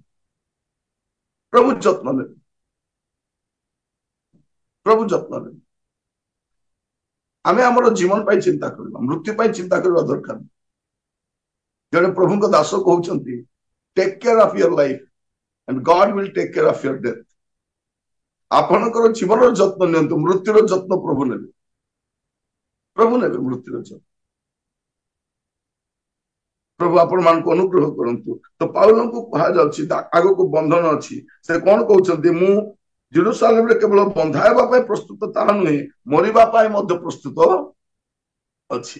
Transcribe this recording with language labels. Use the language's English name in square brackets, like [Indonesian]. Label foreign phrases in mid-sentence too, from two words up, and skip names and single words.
[Odia] ପ୍ରଭୁ ଯତ୍ନ ନେବେ, ପ୍ରଭୁ ଯତ୍ନ ନେବେ। ଆମେ ଆମର ଜୀବନ ପାଇଁ ଚିନ୍ତା କରିବା, ମୃତ୍ୟୁ ପାଇଁ ଚିନ୍ତା କରିବା ଦରକାର। ଜଣେ ପ୍ରଭୁଙ୍କ ଦାସ କହୁଛନ୍ତି [English] take care of your life and God will take care of your death. [Odia] ଆପଣଙ୍କର ଜୀବନର ଯତ୍ନ ନିଅନ୍ତୁ, ମୃତ୍ୟୁର ଯତ୍ନ ପ୍ରଭୁ ନେବେ, ପ୍ରଭୁ ନେବେ ମୃତ୍ୟୁର ଯତ୍ନ। ପ୍ରଭୁ ଆପଣ ମାନଙ୍କୁ ଅନୁଗ୍ରହ କରନ୍ତୁ। ତ ପାଉଲଙ୍କୁ କୁହାଯାଉଛି ଆଗକୁ ବନ୍ଧନ ଅଛି। ସେ କଣ କହୁଛନ୍ତି, ମୁଁ ଜେରୁସାଲେମରେ କେବଳ ବନ୍ଧା ହେବା ପାଇଁ ପ୍ରସ୍ତୁତ ତାହା ନୁହେଁ, ମରିବା ପାଇଁ ମଧ୍ୟ ପ୍ରସ୍ତୁତ ଅଛି।